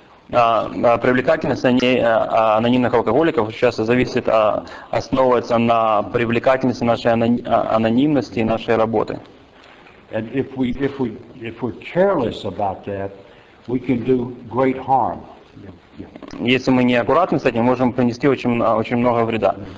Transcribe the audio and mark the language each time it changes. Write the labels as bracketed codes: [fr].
[ru] Привлекательность анонимных алкоголиков часто зависит, основывается на привлекательности нашей анонимности и нашей работы. [en] And if we're careless about that, we can do great harm. [ru] Если мы не аккуратны с этим, можем принести очень много вреда.